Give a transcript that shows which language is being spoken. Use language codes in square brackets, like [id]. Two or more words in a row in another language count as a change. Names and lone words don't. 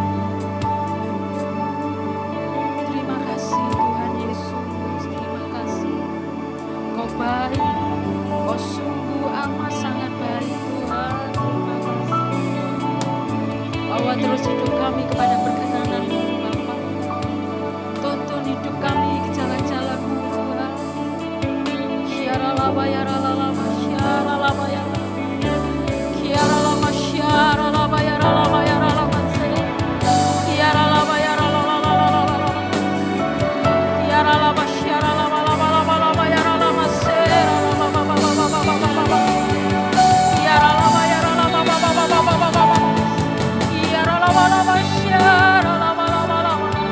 [id] Terima kasih Tuhan Yesus, terima kasih. Kau baik, Kau sungguh amat sangat baik Tuhan. Terima kasih. Bawa terus hidup kami kepada perkenan-Mu Bapa. Tuntun hidup kami ke jalan-jalan-Mu Tuhan. Syaralaba ya ralaba, syaralaba ya ralaba. Syaralaba, syaralaba ya ralaba ya ralaba. Syaralaba ya ralaba. Syaralaba, syaralaba laba laba laba ya ralaba. Syaralaba ba ba ba ba ba ba ba ba. Syaralaba ya ralaba ba ba ba ba ba ba ba. Syaralaba laba, syaralaba laba laba.